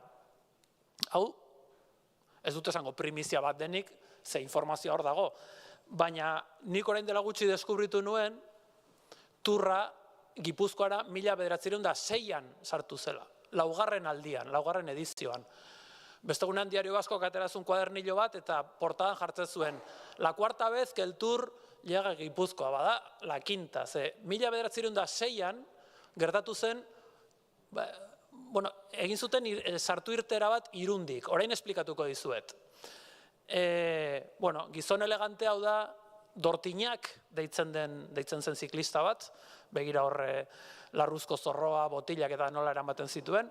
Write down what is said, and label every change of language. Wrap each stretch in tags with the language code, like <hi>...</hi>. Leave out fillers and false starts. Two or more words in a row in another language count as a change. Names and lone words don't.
<eu>Hau, ez dut esango primizia bat denik, ze informazioa hor dago, baina nik orain dela gutxi deskubritu nuen, Turra Gipuzkoara 1906an sartu zela, laugarren aldian, laugarren edizioan. Bestegunean Diario Vasco aterazun kuadernillo bat eta portadan jartzen zuen,</eu> <es>la cuarta vez que el Tour llega a Gipuzkoa, bada, la quinta.</es> <eu>1906an gertatu zen, egin zuten sartu irtera bat Irundik, orain esplikatuko dizuet. Gizon elegante hau da, Dortinak deitzen zen ziklista bat, begira horre larruzko zorroa, botilak eta nola eramaten zituen.</eu>